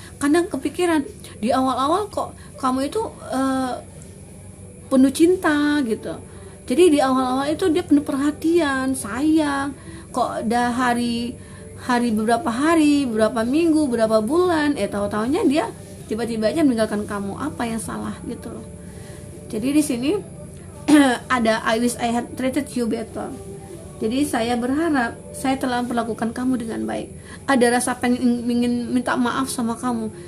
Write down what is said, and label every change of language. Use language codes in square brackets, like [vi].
[id] Kadang kepikiran di awal-awal kok kamu itu penuh cinta gitu. Jadi di awal-awal itu dia penuh perhatian, sayang. Kok udah hari beberapa minggu, beberapa bulan, tahu-taunya dia tiba-tiba aja meninggalkan kamu. Apa yang salah gitu loh. Jadi di sini ada [en] I wish I had treated you better. [id] Jadi saya berharap saya telah memperlakukan kamu dengan baik. Ada rasa ingin minta maaf sama kamu.